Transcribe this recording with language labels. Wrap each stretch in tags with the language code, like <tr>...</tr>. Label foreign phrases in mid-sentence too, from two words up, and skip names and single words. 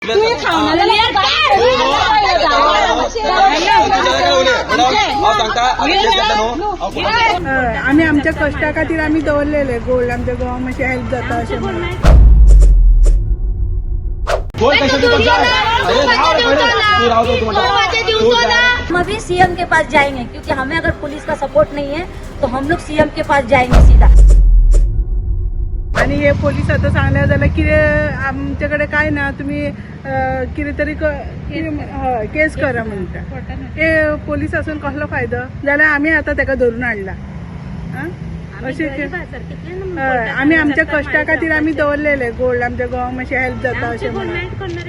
<kok>आम्ही आमच्या कष्टा खातीर आम्ही दवरलेले गोल्ड आमच्या गोवा मातशें हेल्प जाता अशें म्हणून</kok> <hi>हम अभी सीएम के पास जाएंगे क्योंकि हमें अगर पुलिस का सपोर्ट नहीं है तो हम लोग सीएम के पास जाएंगे सीधा।</hi> <kok>आणि हे पोलीस आता सांगल्या जाल्यार कितें आमच्याकडे काय ना तुम्ही कितें तरी केस करा म्हणटा हे पोलीस असून कसलो फायदो जाल्यार आमी आता ताका धरून हाडला अशें आमी आमच्या कष्टा खातीर आमी दवरलेले गोल्ड आमच्या गोवा मातशें हेल्प जाता अशें म्हणून</kok>